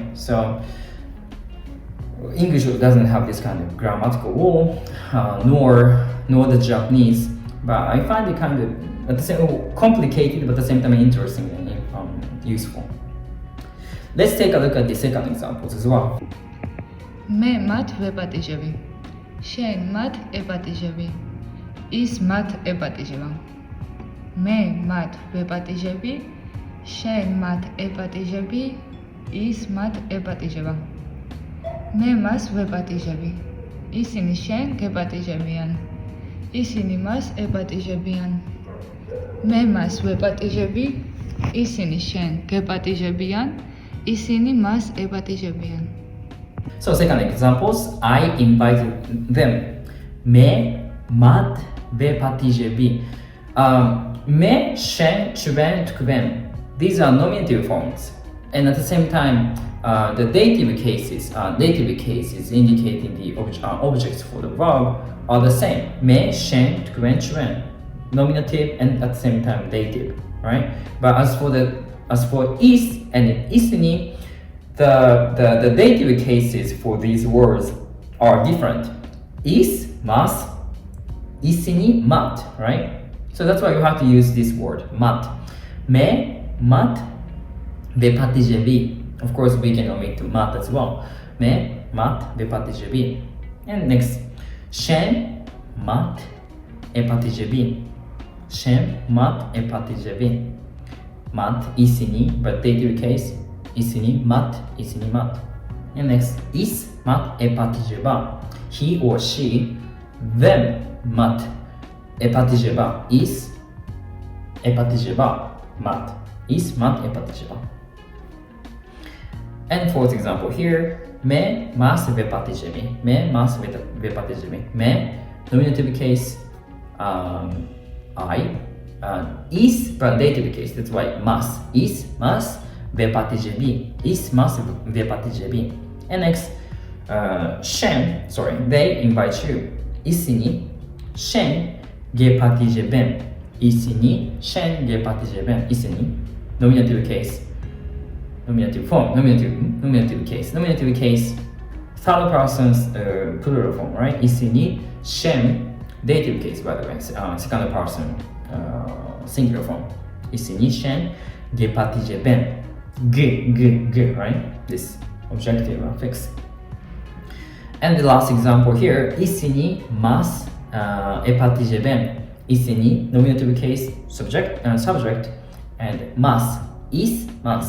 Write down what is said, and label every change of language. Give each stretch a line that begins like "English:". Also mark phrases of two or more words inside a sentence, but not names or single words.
English: So English doesn't have this kind of grammatical rule, nor the Japanese, but I find it kind of at the same complicated, but at the same time interesting and useful. Let's take a look at the second examples as well.
Georgian: მე მათ ვეპატიჟები. შენ მათ ეპატიჟები. ის მათ ეპატიჟება. მე მათ ვეპატიჟები. შენ მათ ეპატიჟები. ის მათ ეპატიჟება. მე მას ვეპატიჟები. ისინი შენ გეპატიჟებიან. ისინი მას ეპატიჟებიან. მე მას ვეპატიჟები. ისინი შენ გეპატიჟებიან. ისინი მას ეპატიჟებიან.
English: So second examples, I invited them.
Georgian: მე მათ ვეპატიჟები. მე, შენ, ჩვენ, თქვენ.
English: These are nominative forms, and at the same time, the dative cases indicating the objects for the verb are the same.
Georgian: მე, შენ, თქვენ, ჩვენ.
English: Nominative and at the same time dative, right? But as for is and isini, the dative cases for these words are different.
Georgian: ის, მას, ისინი, მათ, right?
English: So that's why you have to use this word, mat.
Georgian: მე, მათ, ვეპატიჟები.
English: Of course, we can omit mat as well.
Georgian: მე, მათ, ვეპატიჟები.
English: And next,
Georgian: შენ, მათ, ეპატიჟები. შენ, მათ, ეპატიჟები. მათ, ისინი,
English: but dative case,
Georgian: ისინი, მათ,
English: And next,
Georgian: ის, მათ, ეპატიჟება.
English: He or she, them,
Georgian: მათ, ეპატიჟება. ის, ეპატიჟება, მათ. ის, მათ, ეპატიჟება.
English: And fourth example here,
Georgian: მე, მას, ვეპატიჟები. მე, მას, ვეპატიჟები. მე,
English: nominative case, I. Is, but dative case, that's why mas.
Georgian: ის, მას, ვეპატიჟები. ის, მას, ვეპატიჟები.
English: And next, shen, they invite you.
Georgian: ისინი, შენ, გეპატიჟებიან. ისინი, შენ, გეპატიჟებიან. Isini,
English: nominative case. Nominative form, nominative case. Nominative case, third person's plural form, right?
Georgian: ისინი, შენ,
English: dative case, by the way, second person singular form.
Georgian: ისინი, შენ, გეპატიჟებიან.
English: G, right? This objective affix. And the last example here,
Georgian: ისინი, მას, ეპატიჟებიან.
English: Isini, nominative case, subject, and
Georgian: მას, ის, მას.